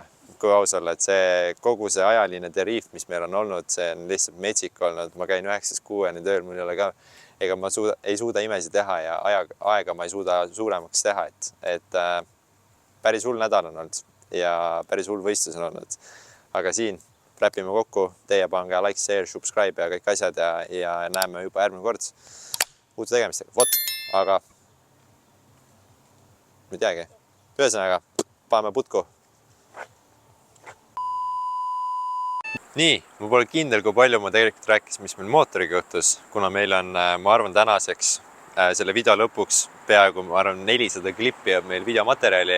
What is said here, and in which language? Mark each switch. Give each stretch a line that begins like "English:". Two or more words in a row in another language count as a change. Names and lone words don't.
Estonian: Kui aus olla, et see kogu see ajaline deriif, mis meil on olnud, see on lihtsalt metsik olnud. Ma käin 9-6 tööl, mul ei ole ka, ega ma ei suuda imesi teha ja aega ma ei suuda suuremaks teha, et päris hull nädal on olnud ja päris hull võistlus on olnud. Aga siin räpime kokku, teie pange
English: like, share, subscribe
Estonian: ja kõik asjad ja näeme juba järgmine kord uute tegemistega. Vot, aga ma ei teagi. Ühesõnaga, paneme putku. Nii, ma pole kindel, kui palju ma tegelikult rääkis, mis meil mootoriga juhtus, kuna meil on, ma arvan, tänaseks selle video lõpuks peaaegu, ma arvan, 400 klippi on meil videomaterjali.